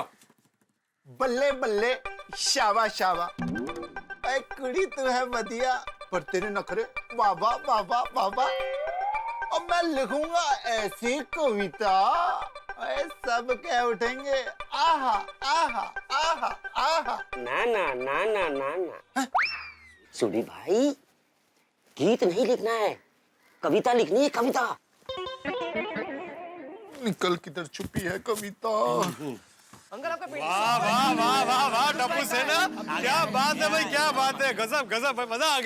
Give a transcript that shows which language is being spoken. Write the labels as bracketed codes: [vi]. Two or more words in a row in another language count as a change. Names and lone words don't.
[pa] ਬੱਲੇ ਬੱਲੇ ਸ਼ਾਬਾ ਸ਼ਾਬਾ, [hi] ऐ कुड़ी तू है मदिया पर तेरे नखरे बाबा बाबा बाबा। और मैं लिखूंगा ऐसी कविता ऐ सब कह उठेंगे आहा आहा आहा आहा। ना ना ना ना ना ना सुडी भाई, गीत नहीं लिखना है, कविता लिखनी है, कविता। निकल किधर छुपी है कविता। अंकल आपका पेट। वाह वाह वाह वाह वाह टप्पू सेना, क्या बात है भाई, क्या बात है, गजब गजब भाई, मजा आ गया।